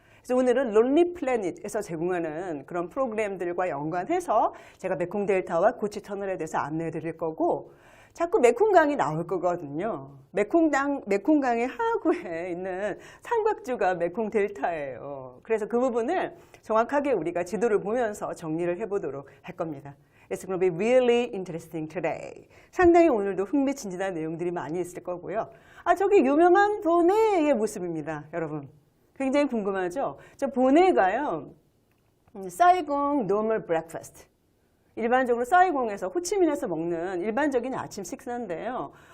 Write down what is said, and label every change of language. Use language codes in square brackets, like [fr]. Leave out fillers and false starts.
[ko] 그래서 오늘은 론리 플래닛에서 제공하는 그런 프로그램들과 연관해서 제가 메콩 델타와 구치 터널에 대해서 안내해 드릴 거고 자꾸 메콩강이 나올 거거든요. 메콩강의 하구에 있는 삼각주가 메콩 델타예요. 그래서 그 부분을 정확하게 우리가 지도를 보면서 정리를 해보도록 할 겁니다. [en] It's going to be really interesting today. [ko] 상당히 오늘도 흥미진진한 내용들이 많이 있을 거고요. 저기 유명한 보네의 모습입니다, 여러분. 굉장히 궁금하죠? 저 보네가요, 사이공 [en] normal breakfast. [ko] 일반적으로 사이공에서 호치민에서 먹는 일반적인 아침 식사인데요.